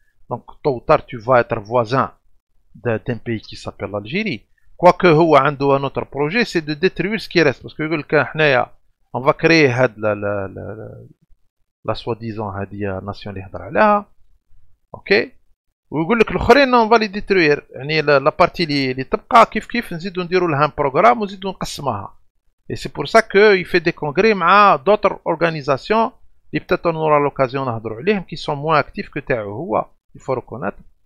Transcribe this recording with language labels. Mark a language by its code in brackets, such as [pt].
[fr] Donc tôt ou tard tu vas être voisin d'un pays qui s'appelle l'Algérie. Quoique [ar] هو عنده [fr] un autre projet, c'est de détruire ce qui reste, parce que [ar] يقول لك حنايا [fr] on va créer هاد la soi-disant هذه nation [ar] اللي هضر عليها. اوكي. ويقول لك الاخرين [fr] on va les détruire. [ar] يعني [fr] la partie [ar] اللي تبقى كيف نزيدو نديرو لها [fr] un programme [ar] ونزيدو نقسمها. [fr] Et c'est pour ça qu'il fait des congrès مع d'autres organisations اللي peut-être on aura l'occasion [ar] نهضروا عليهم [fr] qui sont moins actifs que [ar] تاعو هو. [fr] Il faut reconnaître.